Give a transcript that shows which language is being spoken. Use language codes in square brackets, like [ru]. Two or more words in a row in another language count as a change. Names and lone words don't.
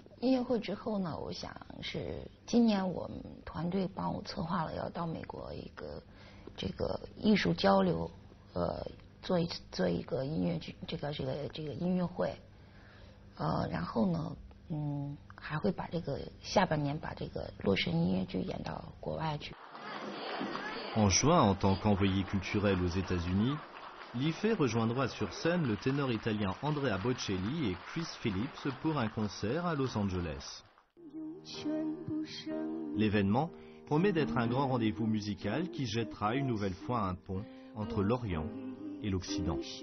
[zh] 音乐会之后呢，我想是今年我们团队帮我策划了要到美国一个这个艺术交流，做一个音乐剧，这个音乐会，然后呢，还会把这个下半年把这个洛神音乐剧演到国外去。 [fr] En juin, en tant qu'envoyé culturel aux États-Unis, Li-Fei rejoindra sur scène le ténor italien Andrea Bocelli et Chris Phillips pour un concert à Los Angeles. L'événement promet d'être un grand rendez-vous musical qui jettera une nouvelle fois un pont entre l'Orient et l'Occident.